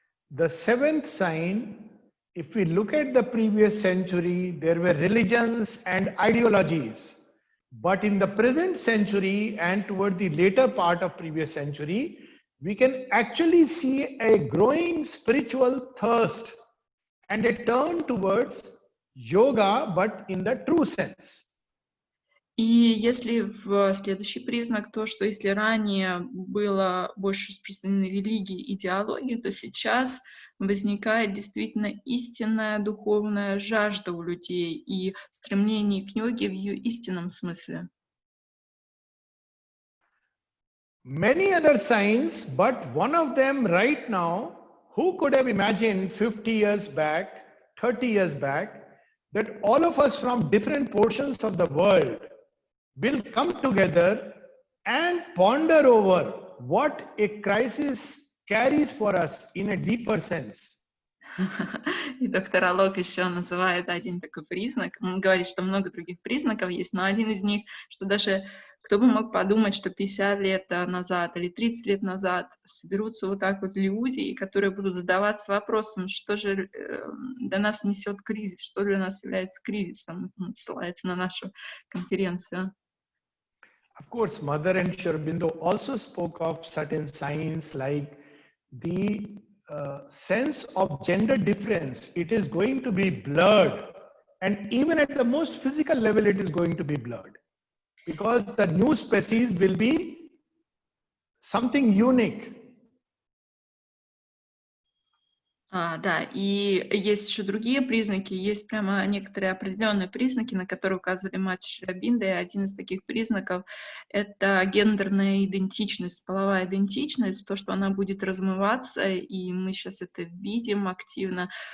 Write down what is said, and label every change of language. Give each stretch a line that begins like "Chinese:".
English: The seventh sign, if we look at the previous century, there were religions and ideologies. But in the present century and toward the later part of previous century, we can actually see a growing spiritual thirst and a turn towards yoga, but in the true sense.
Russian: И если в следующий признак то, что если ранее было больше распространены религии и идеологии, то сейчас возникает действительно истинная духовная жажда у людей и стремление к йоге в ее истинном смысле.
English: Many other signs, but one of them right now, who could have imagined 50 years back, 30 years back, that all of us from different portions of the world will come together and ponder over what a crisis carries for us in a deeper sense.
Russian: И доктор Алок еще называет один такой признак. Он говорит, что много других признаков есть, но один из них, что даже кто бы мог подумать, что 50 лет назад или 30 лет назад соберутся вот так вот люди, которые будут задаваться вопросом, что же для нас несет кризис, что для нас является кризисом. Он ссылается на нашу конференцию.
English: Of course, Mother and Sri Aurobindo also spoke of certain signs like the sense of gender difference. It is going to be blurred, and even at the most physical level, it is going to be blurred because the new species will be something unique.
Russian: Да, и есть еще другие признаки, есть прямо некоторые определенные признаки, на которые указывали мать Шри Aurobindo, и один из таких признаков — это гендерная идентичность, половая идентичность, то, что она будет размываться, и мы сейчас это видим активно.